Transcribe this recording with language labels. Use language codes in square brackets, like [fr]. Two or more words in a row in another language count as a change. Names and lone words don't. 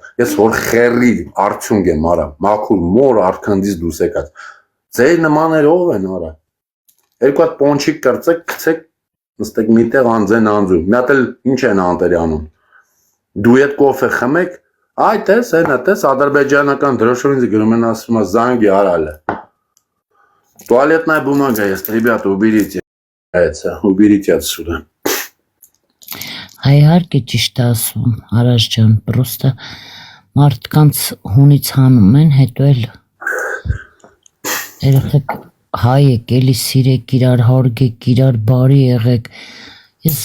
[hy] Ես հոր խերի արդյունք եմ արա, մաքուր մոր արքանդից դուրս եկած։ Ձեր նմաներ ով են արա։ Երկու հատ պոնչիկ կրծեք, գցեք, նստեք միտեղ անձեն անձու։ Մի հատ էլ ինչ են անտերի անում։ Դու այդ կոֆե խմեք, այ տես, այնա տես ադրբեջանական դրոշովինձ գրում են ասում զանգի արալը։ [ru] Туалетная бумага есть, ребята, уберите. Уберите отсюда. [hy] Հայհարկե ճիշտ ասում, Արաշ ջան, պրոստը մարդկանց հունից հանում են, հետո էլ երեխեք հայ եք, էլի սիրեք իրար, հարգեք իրար, բարի եղեք։ Ես